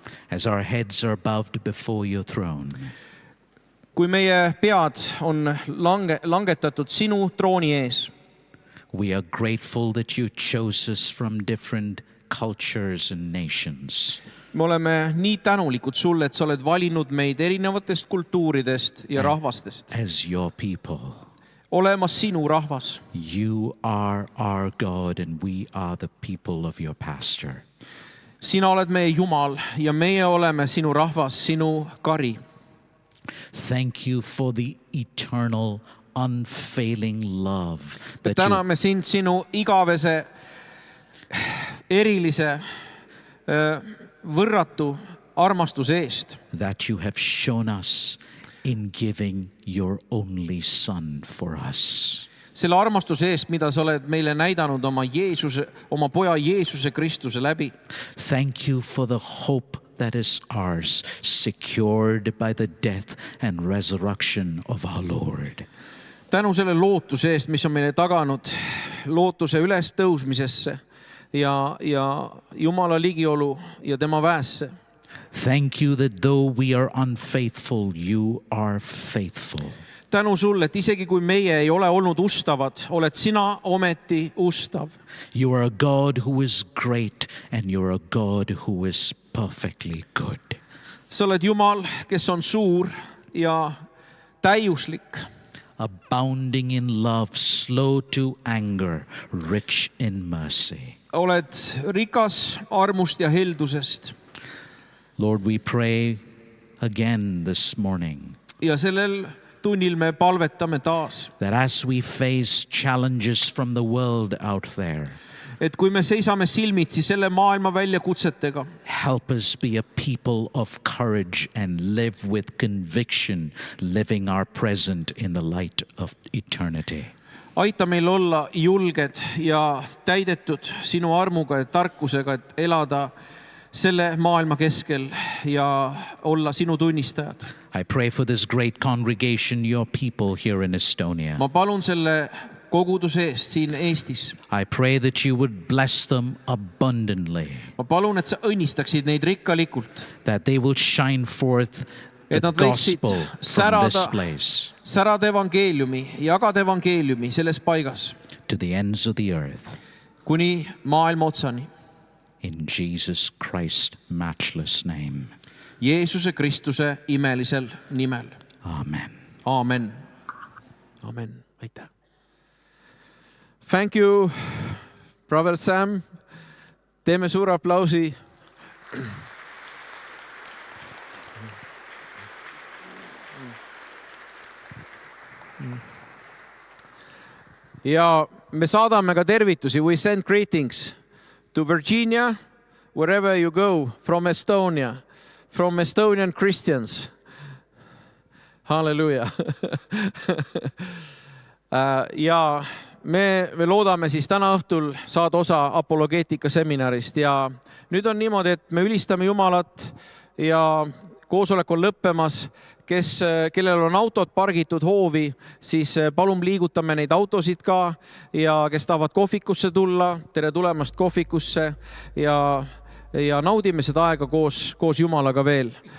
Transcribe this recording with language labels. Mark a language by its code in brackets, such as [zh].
[en] as our heads are bowed before your throne, [et] kui meie pead on langetatud sinu trooni ees. [en] We are grateful that you chose us from different cultures and nations. [et] Me oleme nii tänulikud sulle, et sa oled valinud meid erinevatest kultuuridest ja rahvastest. [en] As your people. [et] Olemas sinu rahvas. [en] You are our God and we are the people of your pasture. [et] Sina oled meie Jumal ja meie oleme sinu rahvas, sinu kari. [en] Thank you for the eternal, unfailing love that [et] täname sind sinu igavese, erilise, võrratu armastuse eest. [en] That you have shown us in giving your only son for us. [et] Selle armastuse eest, mida sa oled meile näidanud oma poja Jeesuse Kristuse läbi. [en] Thank you for the hope that is ours, secured by the death and resurrection of our Lord. [et] Tänu selle lootuse eest, mis on meile taganud lootuse üles tõusmisesse ja Jumala ligiolu ja tema väesse. [en] Thank you that though we are unfaithful, you are faithful. [et] Tänu sulle, et isegi kui meie ei ole olnud ustavad, oled sina ometi ustav. [en] You are a God who is great and you are a God who is perfectly good. [et] Sa oled Jumal, kes on suur ja täiuslik. [en] Abounding in love, slow to anger, rich in mercy. [et] Oled rikas armust ja heldusest. [en] Lord, we pray again this morning. [et] Ja sellel tunnil me palvetame taas. [en] That as we face challenges from the world out there. [et] Et kui me seisame silmitsi selle maailma väljakutsetega. [en] Help us be a people of courage and live with conviction, living our present in the light of eternity. [et] Aita meil olla julged ja täidetud sinu armuga ja tarkusega, et elada selle maailma keskel ja olla sinu tunnistajad. [en] I pray for this great congregation, your people here in Estonia. [et] Ma palun selle koguduse eest siin Eestis. [en] I pray that you would bless them abundantly. [et] Ma palun, et sa õnnistaksid neid rikkalikult. [en] That they will shine forth the gospel from this place. [et] Särada evangeeliumi, jagada evangeeliumi selles paigas. [en] To the ends of the earth. [et] Kuni maailma otsani. [en] In Jesus Christ's matchless name. [et] Jeesuse Kristuse imelisel nimel. [en] Amen. [et] Amen. Amen. Aitäh. [en] Thank you, Brother Sam. [et] Teeme suure aplausi. Ja me saadame ka tervitusi. [en] We send greetings to Virginia, wherever you go, from Estonia, from Estonian Christians. Hallelujah. [et] Ja me loodame siis täna õhtul saada osa apologeetika seminarist ja nüüd on niimoodi, et me ülistame Jumalat ja koosolek on lõppemas. Kellel on autod pargitud hoovi, siis palun liigutame neid autosid ka ja kes tahavad kohvikusse tulla, tere tulemast kohvikusse ja naudime seda aega koos Jumalaga veel.